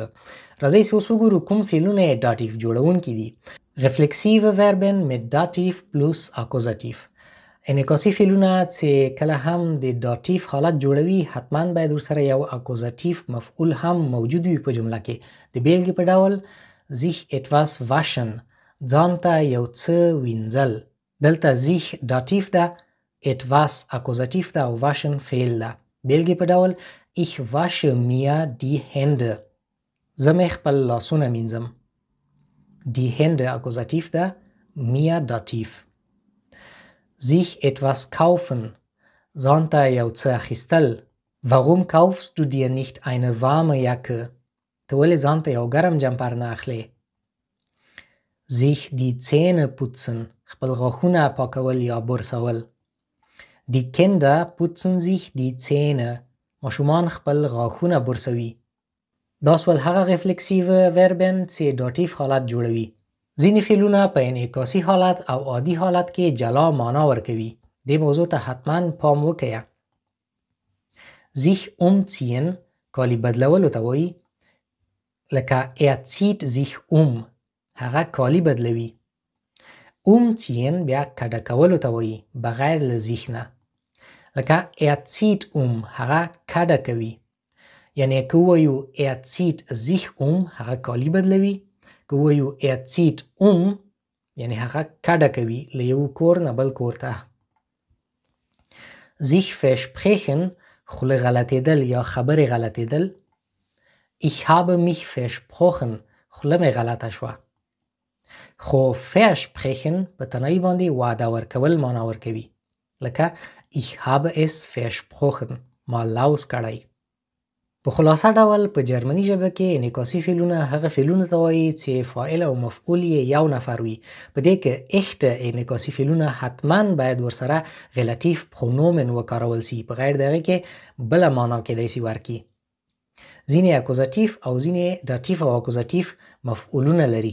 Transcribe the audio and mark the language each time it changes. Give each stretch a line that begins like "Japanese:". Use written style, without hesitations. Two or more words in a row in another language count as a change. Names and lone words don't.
Pashto: راځئ چې اوس وګورو کوم فعلونه یې داتیف جوړونکي دي.
German: Reflexive Verben mit Dativ plus Akkusativ.
Pashto: انعکاسي فعلونه چې کله هم د داتیف حالت جوړوي حتما باید ورسره یو اکوزاتیف مفعول هم موجود وي په جمله کې. د بیلګې په ډول
German: sich etwas waschen،
Pashto: ځان ته یو څه وینځل. دلته sich داتیف ده، etwas اکوزاتیف ده او waschen فعل ده. بیلګې په ډول
German: ich wasche mir die Hände.
Pashto: زه مې خپل لاسونه مینځم.
German: die Hände
Pashto: اکوزاتیف ده، mir داتیف.
German: sich etwas kaufen،
Pashto: ځان ته یو څه اخیستل.
German: warum kaufst du dir nicht eine warme Jacke؟
Pashto: ته ولې ځان ته یو ګرم جمپر نه اخلې؟
German: sich die Zähne putzen،
Pashto: خپل غاښونه پاکول یا برسول.
German: die Kinder putzen sich die Zähne،
Pashto: ماشومان خپل غاښونه برسوي. دا سول هغه ریفلیکسیو وربن چې داتیف حالت جوړوي. ځینې فعلونه په انعکاسي حالت او عادي حالت کې جلا معنا ورکوي. دې موضوع ته حتما پام وکړه.
German: sich umziehen
Pashto: کالی بدلولو ته وایي لکه
German: er zieht sich
Pashto: هغه کالی بدلوي. umziehen بیا کډه کولو ته وایي بغیر له sich نه. لکه
German: er zieht
Pashto: هغه کډه کوي. یعنی که وایو
German: er zieht sich
Pashto: هغه کالی بدلوي. که وایو
German: er zieht
Pashto: یعنی هغه کډه کوي له یو کور نه بل کور ته.
German: sich versprechen
Pashto: خوله غلطېدل یا خبرې غلطېدل.
German: ich habe mich versprochen
Pashto: خوله مې غلطه شوه. خو versprechen په تنهایی باندې وعده ورکول معنا ورکوي. لکه
German: ich habe es versprochen
Pashto: ما لوز کړی. په خلاصه ډول په جرمني ژبه کې انعکاسي فعلونه هغه فعلونه ته وایي چې فاعل او مفعول یې یو نفر وي. په دې کې اخته انعکاسي فعلونه حتما باید ورسره ریلیټیو پرونومن وکارول سي. په غیر دغه کې بله معنا کېدای سي ورکړي. ځینې اکوزاتیف او ځینې داتیف او اکوزاتیف مفعولونه لري.